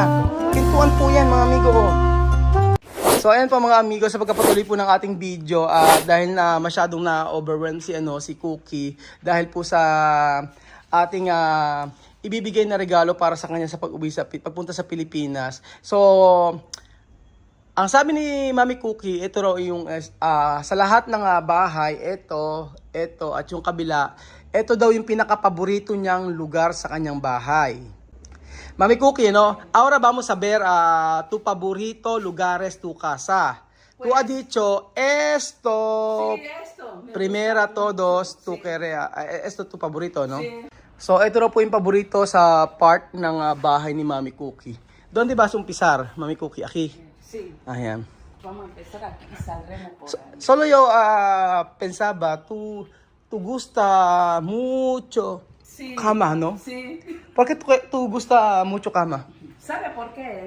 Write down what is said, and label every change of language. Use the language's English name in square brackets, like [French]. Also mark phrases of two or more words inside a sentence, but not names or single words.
[Filipino] Pintuan po yan, mga amigo. So ayan po mga amigo, sa pagkapatuloy po ng ating video, dahil na masyadong na-overwhelm si Cookie dahil po sa ating ibibigay na regalo para sa kanya sa pagpunta sa Pilipinas. So ang sabi ni Mami Cookie, ito raw yung sa lahat ng bahay, ito at yung kabila, ito daw yung pinaka-paborito niyang lugar sa kanyang bahay. Mami Cookie, no? [Spanish] Ahora vamos a ver tu favorito lugares tu casa. Tú has dicho esto. Sí, esto. Primera todos, tu querea. Esto tu favorito, no? Sí. [Filipino] So, ito raw po yung paborito sa part ng bahay ni Mami Cookie. [Spanish] ¿Dónde vas a umpisar, Mami Cookie? Aquí. Sí. Ayan. Vamos a empezar aquí y saldremos por ahí. Solo yo pensaba, tú gusta mucho Sí. cama, ¿no? Sí. ¿Por qué tú gusta mucho cama? ¿Sabe por qué?